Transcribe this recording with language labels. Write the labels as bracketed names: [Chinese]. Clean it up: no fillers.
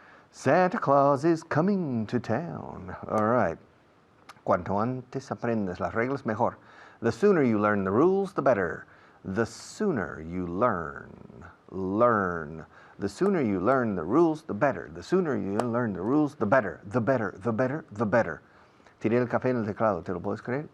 [English] Santa Claus is coming to town. All right. [Spanish] Cuanto antes aprendes las reglas, mejor. [English] The sooner you learn the rules, the better. The sooner you learn. The sooner you learn the rules, the better. The sooner you learn the rules, the better. The better. [Spanish] Tiré el café en el teclado, ¿te lo puedes creer?